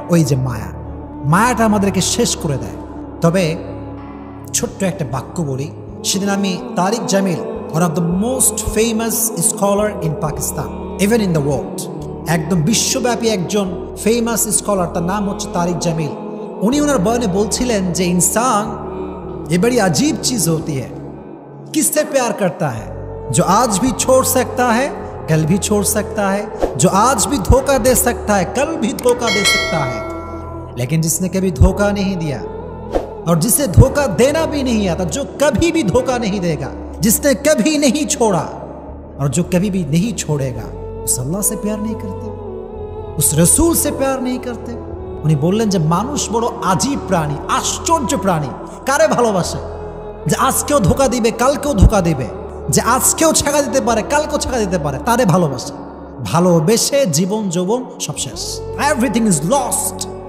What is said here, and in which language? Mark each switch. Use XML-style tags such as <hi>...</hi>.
<bn>ওই যে মায়াটা আমাদেরকে শেষ করে দেয়। তবে ছোট্ট একটা বাক্য বলি। সেদিন আমি তারিক Jamil,</bn> <en>one of the most famous scholar in Pakistan, even in the world,</en> <bn>একদম বিশ্বব্যাপী একজন ফেমাস স্কলার, তার নাম হচ্ছে তারিক জামিল। উনি ওনার বয়ানে বলছিলেন যে</bn> <hi>इंसान ये बड़ी अजीब चीज होती है, किससे प्यार करता है जो आज भी छोड़ सकता है कल भी छोड़ सकता है, जो आज भी धोखा दे सकता है कल भी धोखा दे सकता है, लेकिन जिसने कभी धोखा नहीं दिया और जिसे धोखा देना भी नहीं आता, जो कभी भी धोखा नहीं देगा, जिसने कभी नहीं छोड़ा और जो कभी भी नहीं छोड़ेगा, उस अल्लाह से प्यार नहीं करते, उस रसूल से प्यार नहीं करते।</hi> <bn>উনি বললেন যে মানুষ বড় আজীব প্রাণী, আশ্চর্য প্রাণী। কারে ভালোবাসে? যে আজকেও ধোকা দিবে কালকেও ধোকা দিবে, যে আজকেও ছাগা দিতে পারে কালকেও ছাগা দিতে পারে, তারে ভালোবাসে। ভালোবেসে জীবন যৌবন সব শেষ,</bn> <en>Everything is lost.</en>